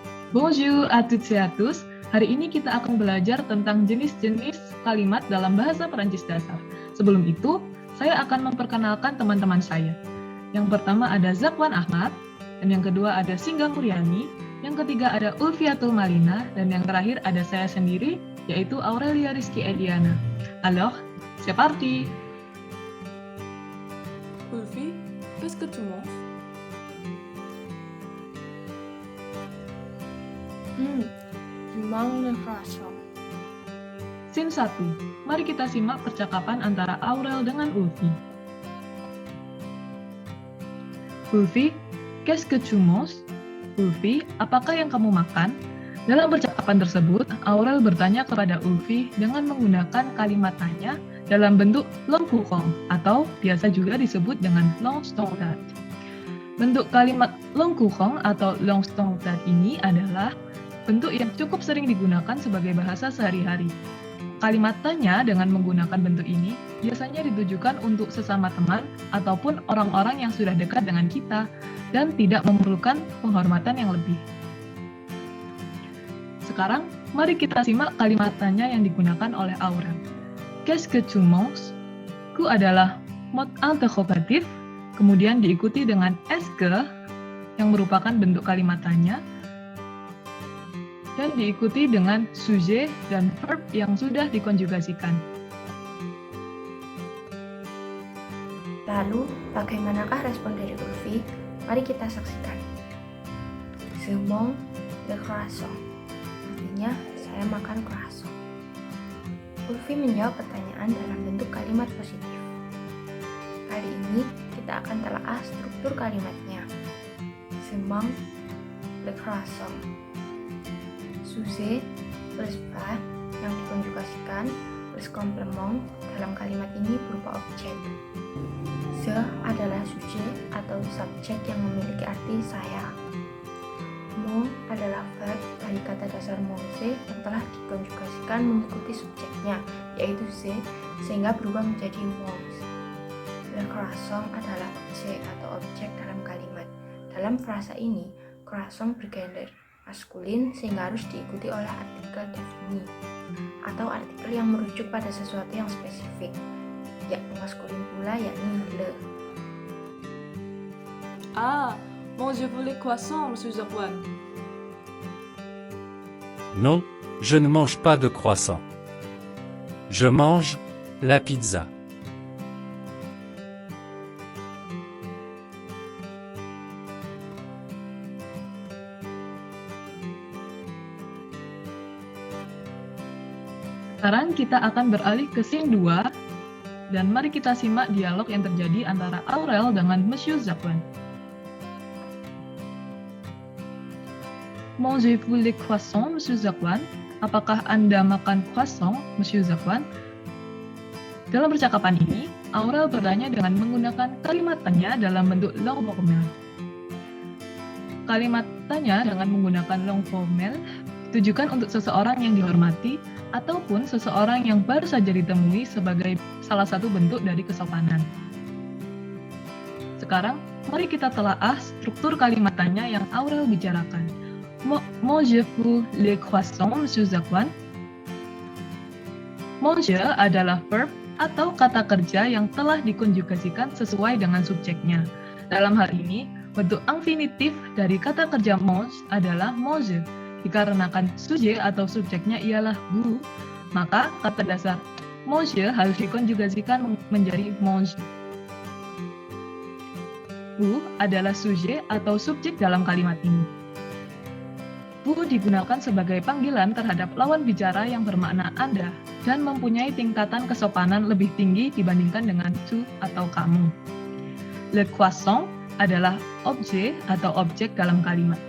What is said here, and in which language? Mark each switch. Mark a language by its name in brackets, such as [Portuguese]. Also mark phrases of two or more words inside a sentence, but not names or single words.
[French] Bonjour à toutes et à tous. [Indonesian] Hari ini kita akan belajar tentang jenis-jenis kalimat dalam bahasa Perancis dasar. Sebelum itu, saya akan memperkenalkan teman-teman saya. Yang pertama ada Zakwan Ahmad, dan yang kedua ada Singga Muryani, yang ketiga ada Ulfiatul Malina, dan yang terakhir ada saya sendiri, yaitu Aurelia Rizky Ediana. [French] Alors, c'est parti! Ulfi, qu'est-ce que tu manges? Je mange le croissant. [Indonesian] Scene 1. Mari kita simak percakapan antara Aurel dengan Ulfi. [French] Ulfi, qu'est-ce que tu manges? [Indonesian] Ulfi, apakah yang kamu makan? Dalam percakapan tersebut, Aurel bertanya kepada Ulfi dengan menggunakan kalimat tanya dalam bentuk [French] long courant [Indonesian] atau biasa juga disebut dengan [English] long standard. [Indonesian] Bentuk kalimat [French] long courant [Indonesian] atau [English] long standard [Indonesian] ini adalah bentuk yang cukup sering digunakan sebagai bahasa sehari-hari. Kalimat tanya dengan menggunakan bentuk ini biasanya ditujukan untuk sesama teman ataupun orang-orang yang sudah dekat dengan kita dan tidak memerlukan penghormatan yang lebih. Sekarang, mari kita simak kalimat tanya yang digunakan oleh Aurel. [French] Qu'est-ce que tu manges? [Indonesian] Ku adalah [French] mode interrogatif, [Indonesian] kemudian diikuti dengan [French] est-ce que [Indonesian] yang merupakan bentuk kalimat tanya, dan diikuti dengan sujet dan verb yang sudah dikonjugasikan. Lalu, bagaimanakah respon dari Ulfi? Mari kita saksikan. [French] Je mange le croissant. [Indonesian] Artinya, [French] saya makan croissant. [Indonesian] Ulfi menjawab pertanyaan dalam bentuk kalimat positif. Kali ini, kita akan telaah struktur kalimatnya. [French] Je mange le croissant. [Indonesian] Sujet plus verb yang dikonjugasikan plus komplement dalam kalimat ini berupa objek. Je adalah subjek atau subjek yang memiliki arti saya. Mon adalah verb dari kata dasar manger yang telah dikonjugasikan mengikuti subjeknya, yaitu ze, sehingga berubah menjadi mange. [French] Le croissant [Indonesian] adalah objek atau objek dalam kalimat. Dalam frasa ini, croissant bergender maskulin sehingga harus diikuti oleh artikel defini atau artikel yang merujuk pada sesuatu yang spesifik, yakni maskulin pula, yakni le. [French] Ah, mangez-vous les croissants, Monsieur Zakwan? Non, je ne mange pas de croissant. Je mange la pizza. [Indonesian] Sekarang kita akan beralih ke scene 2, dan mari kita simak dialog yang terjadi antara Aurel dengan Monsieur Zakwan. [French] Mangez-vous les croissants, Monsieur Zakwan? [Indonesian] Apakah Anda makan croissant, Monsieur Zakwan? Dalam percakapan ini, Aurel bertanya dengan menggunakan kalimat tanya dalam bentuk [French] long formel. [Indonesian] Kalimat tanya dengan menggunakan [French] long formel [Indonesian] ditujukan untuk seseorang yang dihormati ataupun seseorang yang baru saja ditemui sebagai salah satu bentuk dari kesopanan. Sekarang, mari kita telaah struktur kalimat tanya yang Aurel bicarakan. [French] Mangez-vous les croissants, Monsieur Zakwan? [Indonesian] Manger adalah verb atau kata kerja yang telah dikonjugasikan sesuai dengan subjeknya. Dalam hal ini, bentuk infinitif dari kata kerja mange adalah manger. Dikarenakan subjek atau subjeknya ialah vous, maka kata dasar manger harus dikonjugasikan menjadi mange. Vous adalah subjek atau subjek dalam kalimat ini. Vous digunakan sebagai panggilan terhadap lawan bicara yang bermakna Anda dan mempunyai tingkatan kesopanan lebih tinggi dibandingkan dengan tu atau kamu. [French] Le croissant [Indonesian] adalah objek atau objek dalam kalimat.